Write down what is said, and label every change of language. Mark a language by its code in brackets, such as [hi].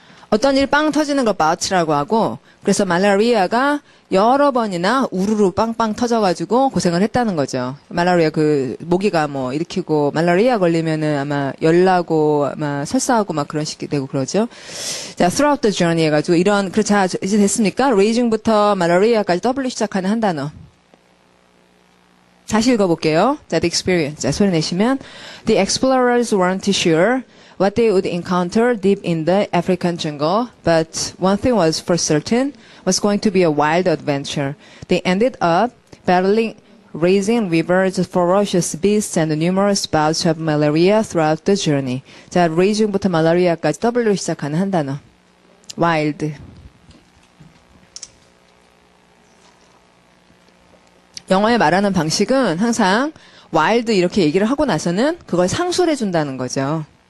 [ko] 어떤 일 빵 터지는 걸 bout라고 하고 그래서 말라리아가 여러 번이나 우르르 빵빵 터져가지고 고생을 했다는 거죠. 말라리아 그 모기가 뭐 일으키고 말라리아 걸리면은 아마 열나고 아마 설사하고 막 그런 식이 되고 그러죠. 자, [en] throughout the journey [ko] 해가지고 이런 자 이제 됐습니까? raging부터 말라리아까지 W 시작하는 한 단어. 다시 읽어볼게요. 자, the experience. 자, 소리 내시면 [en] the explorers weren't sure what they would encounter deep in the African jungle, but one thing was for certain, was going to be a wild adventure. They ended up battling raging rivers, ferocious beasts, and numerous bouts of malaria throughout the journey. [ko] 자, raging부터 malaria까지 W 시작하는 한 단어. [en] wild. [ko] 영어에 말하는 방식은 항상 wild 이렇게 얘기를 하고 나서는 그걸 상술해 준다는 거죠.